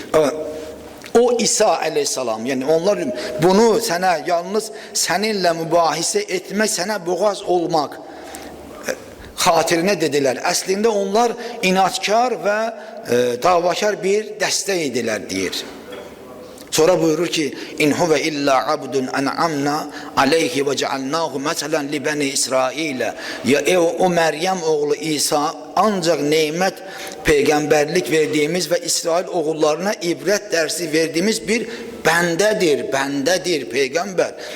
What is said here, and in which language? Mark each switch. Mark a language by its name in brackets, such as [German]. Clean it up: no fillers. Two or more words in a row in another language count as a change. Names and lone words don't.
[Azerbaijani] O İsa aleyhissalam, yəni onlar bunu sənə yalnız səninlə mübahisə etmək, sənə boğaz olmaq xatirinə dedilər. Əslində onlar inatkar və davakar bir dəstə idilər, deyir. [Arabic] Sonra buyurur ki إن هو إلا عبد أنعمنا عليه وجعلناه مثلا لبني إسرائيل. [Turkish] Ya o Meryem oğlu İsa ancak nimet, peygamberlik verdiğimiz ve İsrail oğullarına ibret dersi verdiğimiz bir bendedir peygamber.